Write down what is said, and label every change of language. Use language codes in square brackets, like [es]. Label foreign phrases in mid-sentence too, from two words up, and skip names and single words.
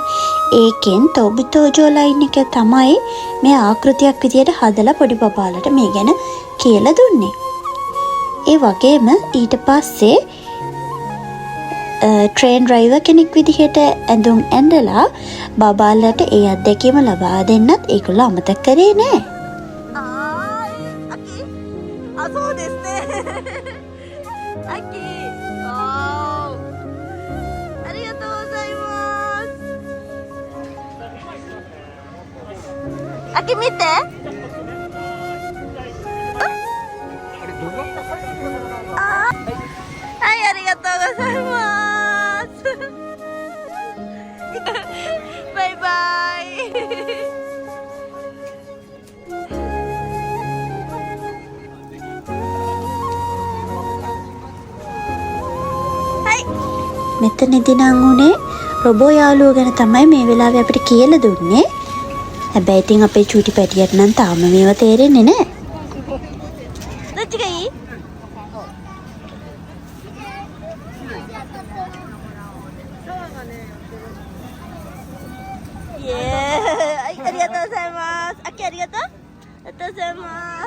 [si] ඒකෙන් තොබුතෝජෝ ලයින් එක තමයි මේ ආකෘතියක් විදියට හදලා පොඩි බබාලට මේ ගැන කියලා දුන්නේ. ඒ වගේම ඊට පස්සේ [en] train driver [si] කෙනෙක් විදිහට ඇඳුම් ඇඳලා බබාලට ඒ අත්දැකීම ලබා දෙන්නත් ඒගොල්ලෝ අමතක කරේ නෑ. [ja] あ、そうですね。アッキー、ありがとうございます。アッキー見て。はい、ありがとうございます。バイバイ。 [si] මෙතනදී නම් උනේ රොබෝ යාළුවෝ ගැන තමයි මේ වෙලාවේ අපිට කියලා දුන්නේ. හැබැයි ඉතින් අපේ චූටි පැටියට නම් තාම මේව තේරෙන්නේ නැහැ. [ja] どっちがいい？イエーイ、はい、ありがとうございます。あきありがとう。ありがとうございます。